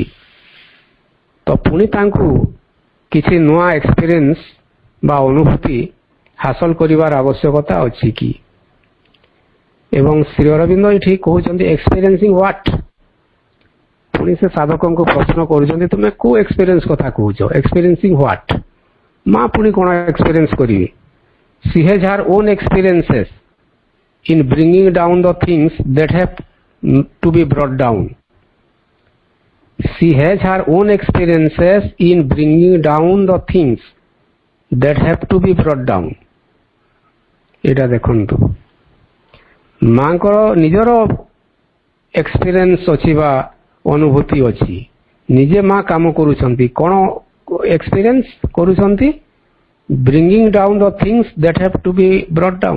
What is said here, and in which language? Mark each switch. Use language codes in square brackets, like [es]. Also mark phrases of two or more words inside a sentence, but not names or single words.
[or] ତ ପୁଣି ତାଙ୍କୁ କିଛି ନୂଆ ଏକ୍ସପିରିଏନ୍ସ ବା ଅନୁଭୂତି ହାସଲ କରିବାର ଆବଶ୍ୟକତା ଅଛି କି? ଏବଂ ଶ୍ରୀ ଅରବିନ୍ଦ ଏଠି କହୁଛନ୍ତି [en] experiencing what. [or] ପୁଣି ସେ ସାଧକଙ୍କୁ ପ୍ରଶ୍ନ କରୁଛନ୍ତି, ତୁମେ କୋଉ ଏକ୍ସପିରିଏନ୍ସ କଥା କହୁଛ? [en] experiencing what? [or] ମା ପୁଣି କ'ଣ ଏକ୍ସପିରିଏନ୍ସ କରିବେ? [en] she has her own experiences in bringing down the things that have to be brought down. She has her own experiences in bringing down the things that have to be brought down. [or] ଏଇଟା ଦେଖନ୍ତୁ, ମାଙ୍କର ନିଜର ଏକ୍ସପିରିଏନ୍ସ ଅଛି ବା ଅନୁଭୂତି ଅଛି। ନିଜେ ମା କାମ କରୁଛନ୍ତି, କ'ଣ ଏକ୍ସପିରିଏନ୍ସ କରୁଛନ୍ତି? [en] bringing down the things that have to be brought down.